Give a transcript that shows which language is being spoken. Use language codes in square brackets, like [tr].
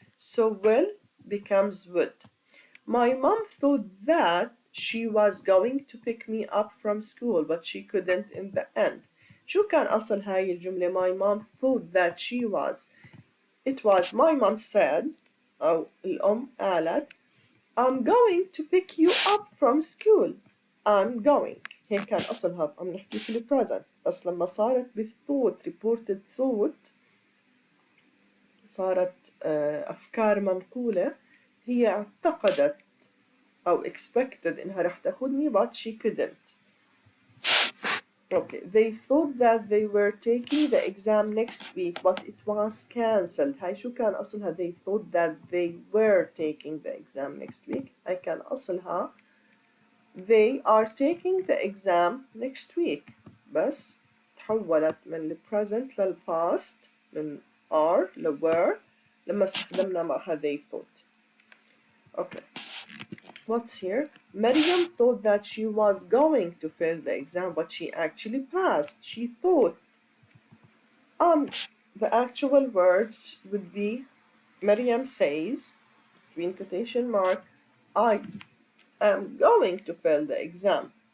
[en] So will becomes would. My mom thought that she was going to pick me up from school but she couldn't in the end. [ar] شو كان أصل هاي الجملة؟ [en] My mom thought that she was. It was my mom said [ar] أو الأم قالت [en] I'm going to pick you up from school. I'm going. [ar] هيك كان أصلها عم نحكي في البريزنت، بس لما صارت بالثوت reported thought صارت أفكار منقولة، هي اعتقدت أو expected إنها رح تاخدني [en] but she couldn't. Okay, they thought that they were taking the exam next week, but it was cancelled. [ar] هاي شو كان أصلها؟ [en] They thought that they were taking the exam next week. [ar] هاي كان أصلها [en] they are taking the exam next week. [ar] بس تحولت من ال present لل past، من are ل were لما استخدمنا معها [en] they thought. Okay. What's here? Maryam thought that she was going to fail the exam, but she actually passed. She thought. The actual words would be Maryam says, between quotation mark, I am going to fail the exam.